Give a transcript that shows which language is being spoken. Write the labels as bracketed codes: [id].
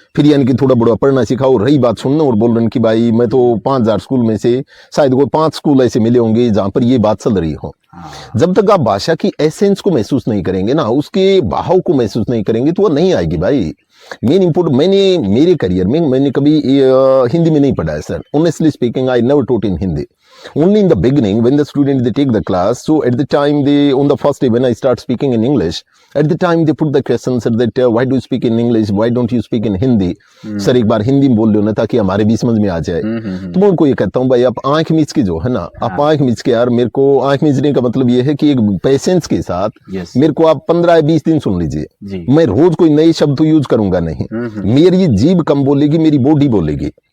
[hi] फिर यानी कि थोड़ा बड़ा पढ़ना सिखाओ। रही बात सुनना और बोल रहे कि भाई मैं तो 5,000 स्कूल में से शायद कोई 5 स्कूल ऐसे मिले होंगे जहां पर ये बात चल रही हो। जब तक आप भाषा की एसेंस को महसूस नहीं करेंगे ना, उसके बहाव को महसूस नहीं करेंगे तो वो नहीं आएगी भाई। मेन इंपोर्टेंट, मैंने मेरे करियर में मैंने कभी हिंदी में नहीं पढ़ा है sir. [en] Honestly speaking I never taught in Hindi. Only in the beginning, when the students they take the class, so at the time they on the first day when I start speaking in English, at the time they put the questions that why do you speak in English, why don't you speak in Hindi? [hi] Sir एक बार हिंदी में बोल लो ना ताकि हमारे भी समझ में आ जाए। तो मैं उनको ये कहता हूँ भाई आप आंख मीच के जो है ना, आप आंख मीच के यार, मेरे को आंख मीचने का मतलब ये है कि एक पेशेंस के साथ मेरे को आप 15 या 20 दिन सुन लीजिए। मैं रोज कोई नए शब्द तो यूज करूंगा नहीं। मेरी ये जीभ कम बोलेगी, मेरी बॉडी बोलेगी।